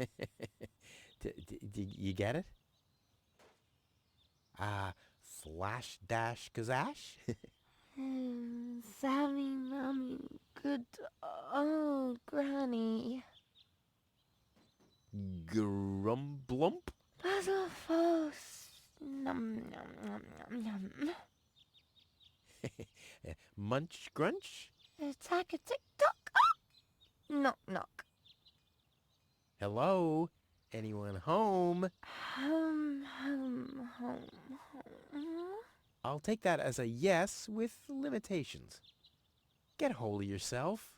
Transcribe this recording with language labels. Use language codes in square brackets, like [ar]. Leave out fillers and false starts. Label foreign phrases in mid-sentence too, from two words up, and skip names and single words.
[en] You get it? Flash dash kazash. Sammy, mommy, good old granny. Grumblump. Puzzle false. Num num num num num. Munch grunch. Attack a tick tock. Knock knock. Hello? Anyone home? Home. I'll take that as a yes with limitations. Get hold of yourself.